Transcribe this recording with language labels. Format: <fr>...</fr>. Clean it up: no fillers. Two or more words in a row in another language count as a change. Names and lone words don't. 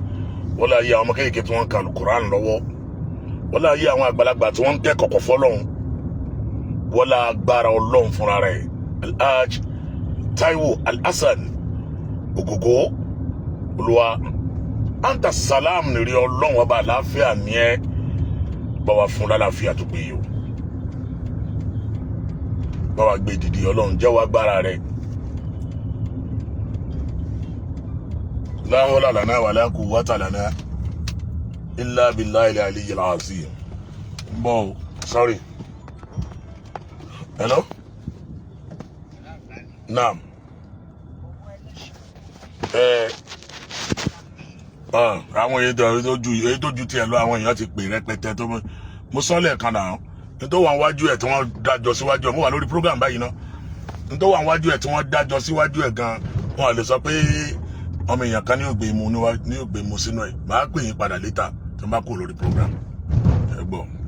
<yo>wọlá ayé àwọn ọmọ kéèké tí wọ́n ń ka Al-Qur'an lọ́wọ́ wọ́n lá ayé àwọn àgbàlagbà tí wọ́n ń tẹ́ kọ̀kọ̀ fọ́lọ́hun wọ́n lá agbára ọlọ́run fúnra rẹ̀ Alhaj Taiwo Alhassan Ògògó olúwa</yo> <ar>أنت السلام</ar> <yo>nìrí ọlọ́run ọba àlàáfíà ní ẹ bá wa fún lálàáfíà tó péye o bá wa gbé dìde ọlọ́run jẹ́wọ́ agbára rẹ̀</yo> <ar>لا حول لنا ولا قوة لنا إلا بالله العلي العظيم.</ar> <en>Bo, sorry. Hello?</en> <ar>Naam.</ar> <yo>Àwọn èyí tó ju tiẹ̀ lọ àwọn èèyàn ti pè rẹpẹtẹ tó mo sọ lẹ́ẹ̀kan náà nítorí wà wájú ẹ̀ tí wọ́n dájọ́ síwájú ẹ̀ mo wà lórí program báyìí náà nítorí wà wájú ẹ̀ tí wọ́n dájọ́ síwájú ẹ̀ gan wọn lè sọ pé ọmọ èèyàn kan ní ògbé mu sínú ẹ̀ máa pè yín padà létà tí wọ́n bá kó lórí program ẹ gbọ́.</yo>